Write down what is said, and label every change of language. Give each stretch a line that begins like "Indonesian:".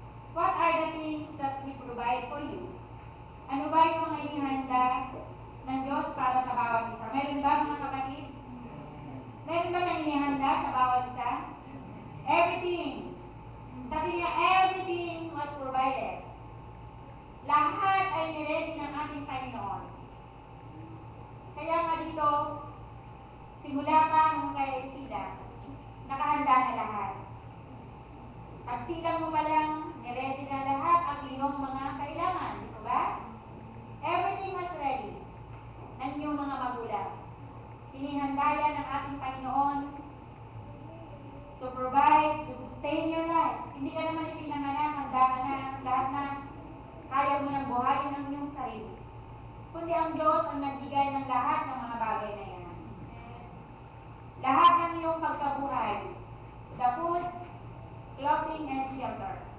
English: What are the things that He provide for you?
Filipino: Ano ba yung mga inihanda ng Diyos para sa bawat isa? Meron ba mga kapatid? Meron ba siyang inihanda sa bawat isa? Everything. Sabi niya, everything was provided. Lahat ay niready ng ating Panginoon. Kaya nga dito, simula pa nung kay Sila, nakahanda na lahat. Pag silang mo pa lang, niready na lahat ang iyong mga kailangan. Dito ba?
English: Everything was ready
Filipino: ng iyong mga magulang. Inihanda yan ng ating Panginoon
English: to provide, to sustain your life.
Filipino: Hindi ka naman ipinanganak, handa ka na, lahat na kaya mo nang buhayin ang iyong sarili. Kundi ang Diyos ang nagbigay ng lahat ng mga bagay na yan. Lahat ng iyong pagkabuhay,
English: the food, clothing, and shelter.